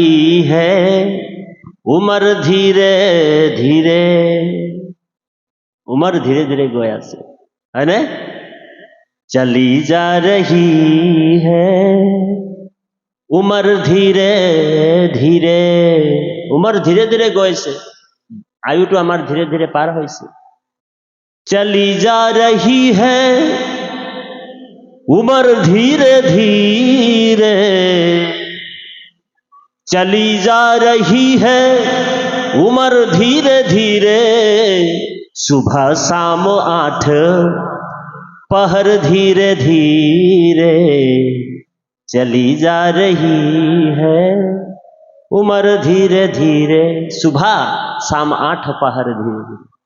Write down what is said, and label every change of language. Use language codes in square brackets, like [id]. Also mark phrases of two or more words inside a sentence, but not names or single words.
[as] হে উমৰ ধীৰে ধীৰে, উমৰ ধীৰে ধীৰে গৈ আছে হয়নে [hi] चली जा रही है [as] উমৰ ধীৰে ধীৰে উমৰ ধীৰে ধীৰে গৈছে আয়ুটো আমাৰ ধীৰে ধীৰে পাৰ হৈছে [hi] चली जा रही है उमर धीरे धीरे चली जा रही है उमर धीरे धीरे सुबह शाम 8 पहर धीरे धीरे चली जा रही है उमर धीरे धीरे सुबह शाम 8 पहर धीरे धीरे